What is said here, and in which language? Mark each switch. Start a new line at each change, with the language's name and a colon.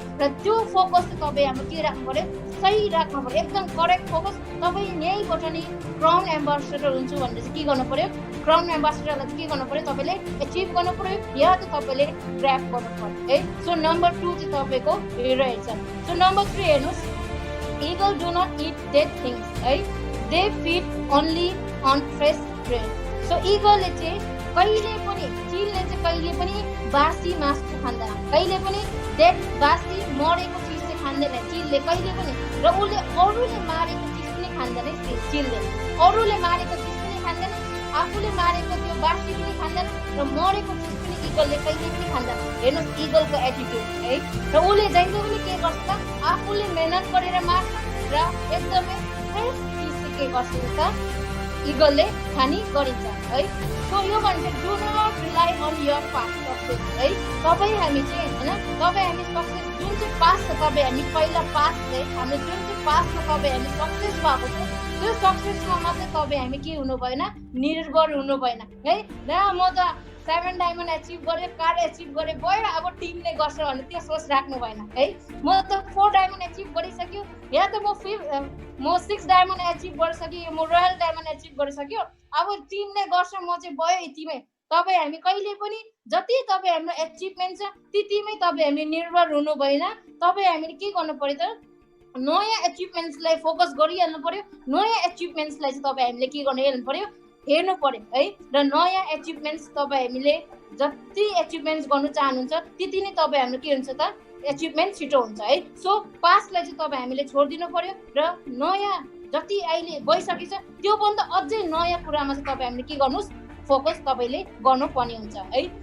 Nepali: र त्यो फोकस चाहिँ तपाईँ हाम्रो के राख्नु पर्यो सही राख्नु पर्यो एकदम करेक्ट फोकस। तपाईँ यहीँबाट नि क्राउन एम्बेसडर हुन्छु भनेर चाहिँ के गर्नु पर्यो क्राउन एम्बेसडरलाई चाहिँ के गर्नु पर्यो तपाईँले एचिभ गर्नु पर्यो या त तपाईँले ग्र्याब गर्नु पर्यो है। सो नम्बर 2 चाहिँ तपाईँको रहेछ। सो नम्बर 3 हेर्नुहोस्
English: eagle do not eat dead things है they feed only on fresh grain।
Nepali: So eagle चाहिँ कहिले पनि चिलले चाहिँ कहिले पनि बासी मासु खाँदैन कहिले पनि डेड बासी मरेको चिज चाहिँ खाँदैन चिलले कहिले पनि। र उसले अरूले मारेको चिज पनि खाँदैन चिलले अरूले मारेको चिज पनि खाँदैन आफूले मारेको त्यो बासी पनि खाँदैन र मरेको चिज पनि इगलले कहिले पनि खाँदैन। हेर्नुहोस् इगलको एटिट्युड है। र उसले जहिले पनि के गर्छ त आफूले मेहनत गरेर मार्छ र एकदमै फ्रेस चिज चाहिँ के गर्छ त इगलले खाने गरिन्छ है। सो यो भन्छ
English: Do not rely on your past success है।
Nepali: तपाईँ हामी चाहिँ होइन तपाईँ हामी सक्सेस जुन चाहिँ पास्ट छ तपाईँ हामी पहिला पास्ट चाहिँ हाम्रो जुन चाहिँ पास्टमा तपाईँ हामी सक्सेस भएको छ त्यो सक्सेसमा मात्रै तपाईँ हामी के हुनु भएन निर्भर हुनु भएन है। र म त 7 डायमन्ड एचिभ गरेँ कार एचिभ गरेँ भयो अब टिमले गर्छ भने त्यो सोच राख्नु भएन है। म त 4 डायमन्ड एचिभ गरिसक्यो या त म 6 डायमन्ड एचिभ गरिसक्यो म रोयल डायमन्ड एचिभ गरिसक्यो अब टिमले गर्छ म चाहिँ भयो यतिमै। तपाईँ हामी कहिले पनि जति तपाईँ हाम्रो एचिभमेन्ट छ त्यतिमै तपाईँ हामी निर्भर हुनु भएन। तपाईँ हामीले के गर्नु पर्यो त नयाँ एचिभमेन्ट्सलाई फोकस गरिहाल्नु पर्यो। नयाँ एचिभमेन्ट्सलाई चाहिँ तपाईँ हामीले के गर्नु हेर्नु पर्यो है। र नयाँ एचिभमेन्ट्स तपाईँ हामीले जति एचिभमेन्ट्स गर्नु चाहनुहुन्छ त्यति नै तपाईँ हाम्रो के हुन्छ त एचिभमेन्ट छिटो हुन्छ है। सो पास्टलाई चाहिँ तपाईँ हामीले छोडिदिनु पर्यो र नयाँ जति अहिले भइसकेछ त्योभन्दा अझै नयाँ कुरामा चाहिँ तपाईँ हामीले के गर्नुहोस् फोकस तपाईँले गर्नुपर्ने हुन्छ है।